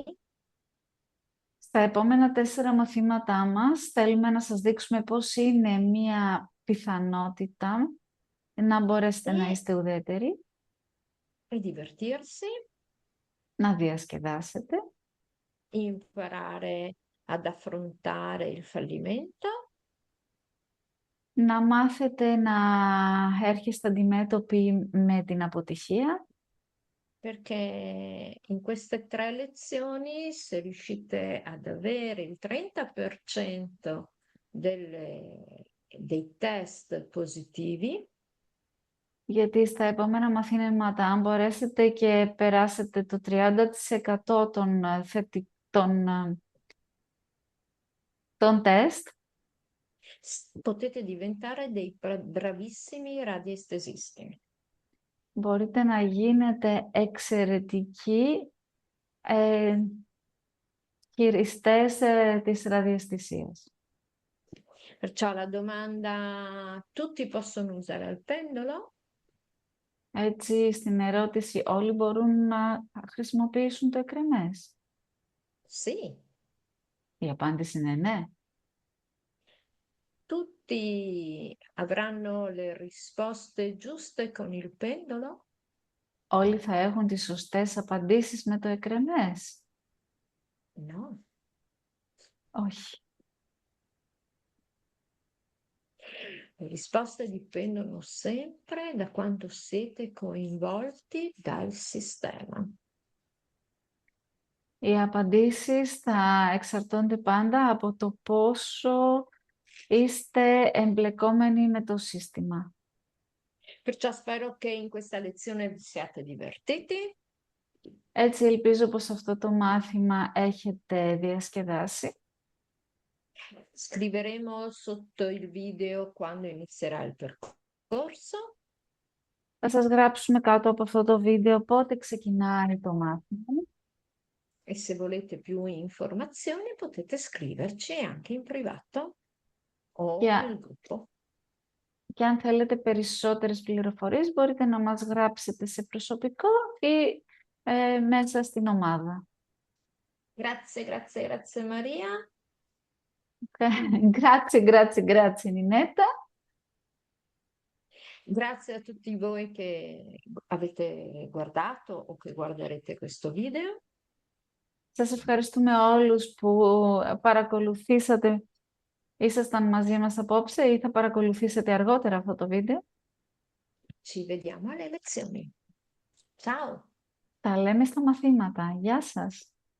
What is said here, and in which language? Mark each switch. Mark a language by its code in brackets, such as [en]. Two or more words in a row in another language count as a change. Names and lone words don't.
[el] Στα επόμενα 4 μαθήματά μας θέλουμε να σας δείξουμε πώς είναι μία πιθανότητα να μπορέσετε να [it] e, [el] είστε ουδέτεροι, [it] e divertirsi, [el] να διασκεδάσετε, [it] imparare ad affrontare il fallimento [el] να μάθετε να έρχεστε αντιμέτωποι με την αποτυχία, [it] perché in queste 3 lezioni, se riuscite ad avere il 30% dei test positivi, [el] γιατί στα επόμενα μαθήματα, αν μπορέσετε και περάσετε το 30% των τεστ, [it] potete diventare dei bravissimi radiestesisti. [el] μπορείτε να γίνετε εξαιρετικοί χειριστές της ραδιαισθησίας. [it] Perciò la domanda, tutti possono usare il pendolo? [el] Έτσι, στην ερώτηση, όλοι μπορούν να χρησιμοποιήσουν το εκρεμές. [it] Sì. [el] Η απάντηση είναι ναι. [it] Tutti avranno le risposte giuste con il pendolo? [el] Όλοι θα έχουν τις σωστές απαντήσεις με το εκρεμές. [it] No. [el] Όχι. [it] Le risposte dipendono sempre da quanto siete coinvolti dal sistema. [el] Οι απαντήσεις θα εξαρτώνται πάντα από το πόσο είστε εμπλεκόμενοι με το σύστημα. [it] Perciò spero che in questa lezione vi siate divertiti. [el] Έτσι ελπίζω πως αυτό το μάθημα έχετε διασκεδάσει. [it] Scriveremo sotto il video quando inizierà il percorso. [el] Θα σας γράψουμε κάτω από αυτό το βίντεο πότε ξεκινάει το μάθημα. [it] E se volete più informazioni potete scriverci anche in privato o nel gruppo. [el] Και αν θέλετε περισσότερες πληροφορίες μπορείτε να μας γράψετε σε προσωπικό ή μέσα στην ομάδα. [it] Grazie, grazie, grazie Maria. Grazie, grazie, grazie Ninetta. Grazie a tutti voi che avete guardato o che guarderete questo video. [el] Σας ευχαριστούμε όλους που παρακολουθήσατε. Ήσασταν μαζί μας απόψε ή θα παρακολουθήσετε αργότερα αυτό το βίντεο. [it] Ci vediamo alle lezioni. Ciao! [el] Τα λέμε στα μαθήματα. Γεια σας!